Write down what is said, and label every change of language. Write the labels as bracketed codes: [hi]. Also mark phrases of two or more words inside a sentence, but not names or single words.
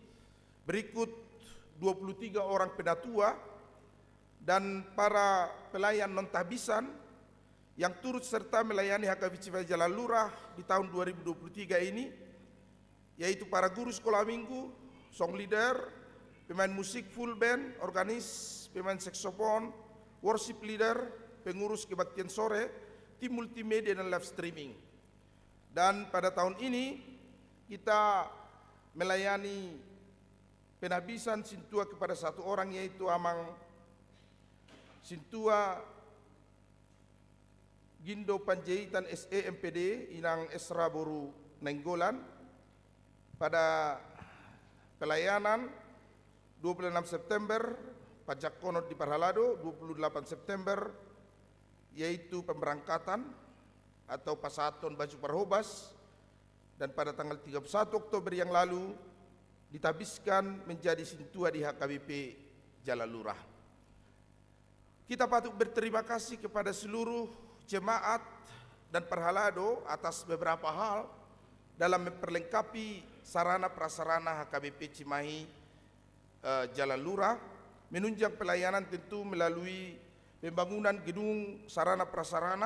[id] Berikut 23 orang penatua dan para pelayan non-tahbisan yang turut serta melayani HKBP Jalalura di tahun 2023 ini, yaitu para guru sekolah minggu, [en] song leader, [id] pemain musik [en] full band, [id] organis, pemain saksofon, [en] worship leader, [id] pengurus kebaktian sore, tim multimedia dan [en] live streaming. [id] Dan pada tahun ini kita melayani penahbisan sintua kepada 1 orang, yaitu Amang Sintua Gindo Panjaitan SE MPD Inang Esra Boru Nenggolan pada pelayanan 26 September pajak konot di Parhalado, 28 September yaitu pemberangkatan atau [bbc] pasaton baju parhobas, [id] dan pada tanggal 31 Oktober yang lalu ditabiskan menjadi sintua di HKBP Jalalura. Kita patut berterima kasih kepada seluruh jemaat dan Parhalado atas beberapa hal dalam memperlengkapi sarana prasarana HKBP Cimahi Jalalura, menunjang pelayanan tentu melalui pembangunan gedung sarana prasarana.